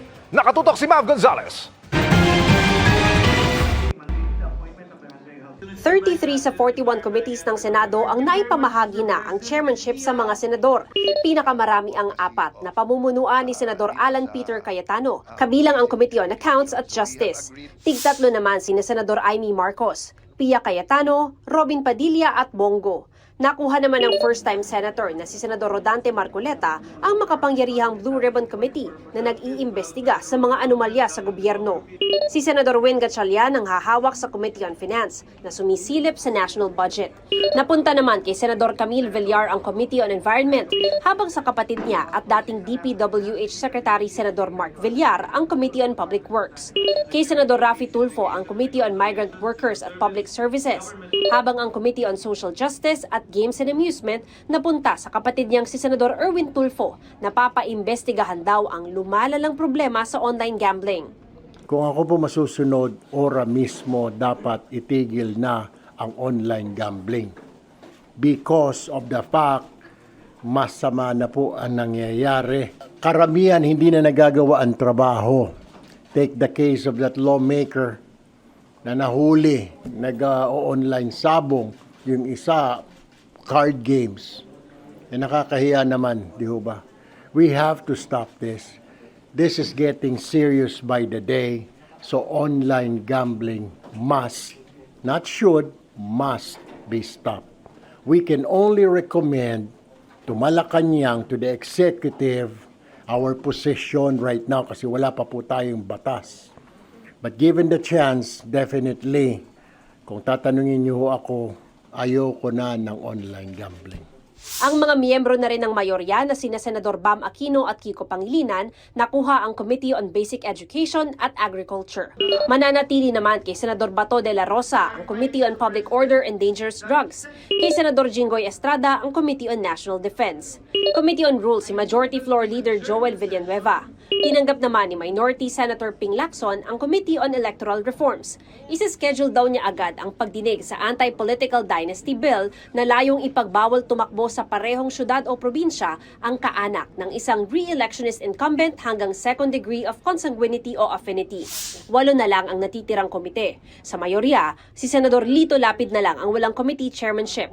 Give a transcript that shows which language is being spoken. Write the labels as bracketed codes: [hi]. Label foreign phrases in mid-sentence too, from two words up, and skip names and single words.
[tl] Nakatutok si Mav Gonzalez. 33 sa 41 committees ng Senado ang naipamahagi na ang chairmanship sa mga senador. Pinakamarami ang 4 na pamumunuan ni Senador Alan Peter Cayetano, kabilang ang Committee on Accounts at Justice. Tig-3 naman sina Senador Amy Marcos, Pia Cayetano, Robin Padilla at Bongo. Nakuha naman ng first-time senator na si Senador Rodante Marcoleta ang makapangyarihang Blue Ribbon Committee na nag-iimbestiga sa mga anomalya sa gobyerno. Si Senador Win Gatchalian ang hahawak sa Committee on Finance na sumisilip sa [en] national budget. [tl] Napunta naman kay Senador Camille Villar ang Committee on Environment, habang sa kapatid niya at dating DPWH Secretary Senador Mark Villar ang Committee on Public Works. Kay Senador Raffy Tulfo ang Committee on Migrant Workers at Public Services, habang ang Committee on Social Justice at Games and Amusement napunta sa kapatid niyang si Senador Erwin Tulfo na papaimbestigahan daw ang lumalalang problema sa [en] online gambling. [tl] Kung ako po masusunod, ora mismo dapat itigil na ang [en] online gambling. Because of the fact, [tl] masama na po ang nangyayari. Karamihan hindi na nagagawa ang trabaho. [en] Take the case of that lawmaker [tl] na nahuli, nag-online sabong, yung isa, [en] card games. [tl] Nakakahiya naman, di ba? [en] We have to stop this. This is getting serious by the day. So online gambling must, not should, must be stopped. We can only recommend to Malacanang, to the executive, our position right now [tl] kasi wala pa po tayong batas. [en] But given the chance, definitely, [tl] kung tatanungin niyo ako, ayoko na ng [en] online gambling. [tl] Ang mga miyembro na rin ng mayorya na sina Senador Bam Aquino at Kiko Pangilinan nakuha ang Committee on Basic Education at Agriculture. Mananatili naman kay Senador Bato de la Rosa ang Committee on Public Order and Dangerous Drugs, kay Senador Jinggoy Estrada ang Committee on National Defense. Committee on Rules si Majority Floor Leader Joel Villanueva. Tinanggap naman ni Minority Senator Ping Lacson ang Committee on Electoral Reforms. Isa-schedule daw niya agad ang pagdinig sa Anti-Political Dynasty Bill na layong ipagbawal tumakbo sa parehong syudad o probinsya ang kaanak ng isang [en] re-electionist incumbent [tl] hanggang [en] second degree of consanguinity [tl] o affinity. 8 na lang ang natitirang komite. Sa mayorya, si Senador Lito Lapid na lang ang walang [en] committee chairmanship.